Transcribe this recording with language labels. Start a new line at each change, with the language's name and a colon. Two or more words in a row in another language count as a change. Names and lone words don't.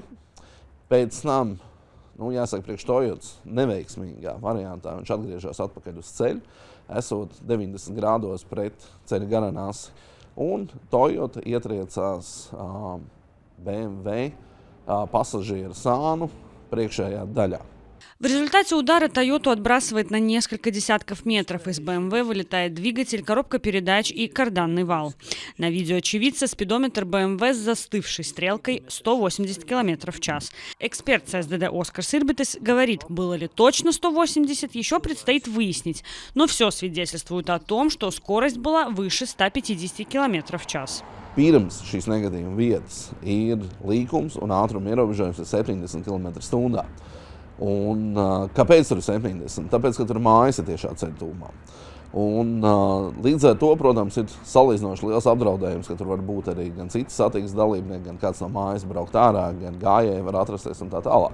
Latvian: Pēc tam, jāsaka, priekš Toyotas neveiksmīgā variantā viņš atgriežas atpakaļ uz ceļu, esot 90 grādos pret ceļa garanasi. Un Toyota ietriecās BMW pasažieru sānu priekšējā daļā.
Russian: В результате удара Toyota отбрасывает на несколько десятков метров. Из BMW вылетает двигатель, коробка передач и карданный вал. На видео очевидца спидометр BMW с застывшей стрелкой 180 км в час. Эксперт ССДД Оскар Сирбитис говорит, было ли точно 180, еще предстоит выяснить. Но все свидетельствует о том, что скорость была выше 150 км в час.
Latvian: Pirms šīs negadījuma vietas ir līkums un ātruma ierobežojums 70 km/h. Un, kāpēc tur ir 70? Tāpēc, ka tur mājas ir tiešā ceļa tūmā. Un, līdz ar to, protams, ir salīdzinoši liels apdraudējums, ka tur var būt arī gan citi satiksmes dalībnieki, gan kāds no mājas braukt ārā, gan gājēji var atrasties un tā tālāk.